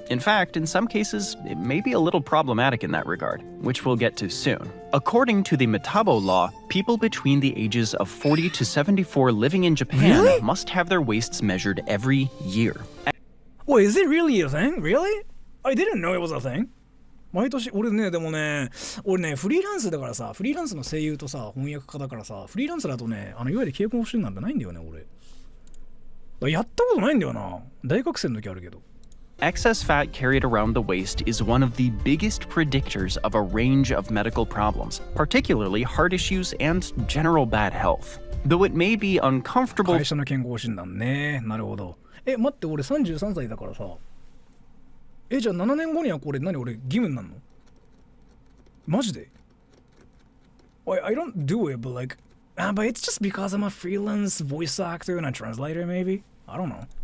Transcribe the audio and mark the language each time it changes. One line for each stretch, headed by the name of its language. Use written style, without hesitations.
English: In fact, in some cases, it may be a little problematic in that regard, which we'll get to soon. According to the Metabo law, people between the ages of 40 to 74 living in Japan Really? must have their waists measured every year. Wait, is it really a thing? Really? I didn't know it was a thing.
Japanese: 毎年俺ねでもね俺ねフリーランスだからさフリーランスの声優とさ翻訳家だからさフリーランスだとねいわゆる経口補診なんてないんだよね俺やったことないんだよな大学生の時あるけど
English: Excess fat carried around the waist is one of the biggest predictors of a range of medical problems, particularly heart issues and general bad health. Though it may be uncomfortable
Japanese: 会社の健康診断ねなるほど待って俺33歳だからさじゃあ7年後にはこれ何俺義務になるのマジで
English: I don't do it but like but it's just because I'm a freelance voice actor and a translator maybe I don't know